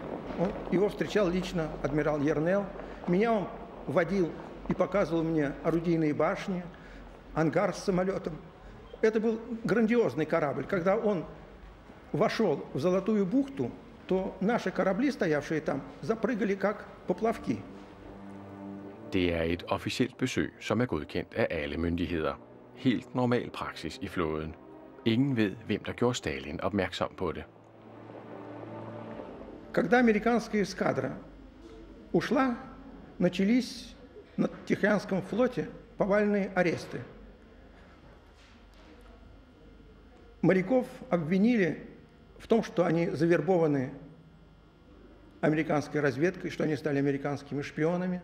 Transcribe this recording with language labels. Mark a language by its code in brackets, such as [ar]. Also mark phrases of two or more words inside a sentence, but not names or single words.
[ru] Его встречал лично адмирал Ернел. Меня он водил и показывал мне орудийные башни, ангар с самолетом. Это был грандиозный корабль. Когда он вошел в Золотую бухту, то наши корабли, стоявшие там, запрыгали как поплавки. [da] Det er et officielt besøg, som er godkendt af alle myndigheder. Helt normal praksis i flåden. Ingen ved, hvem der gjorde Stalin opmærksom på det. [ru] Когда американская эскадра ушла, начались на Тихоокеанском флоте повальные аресты. Моряков обвинили в том, что они завербованы американской разведкой, что они стали американскими шпионами.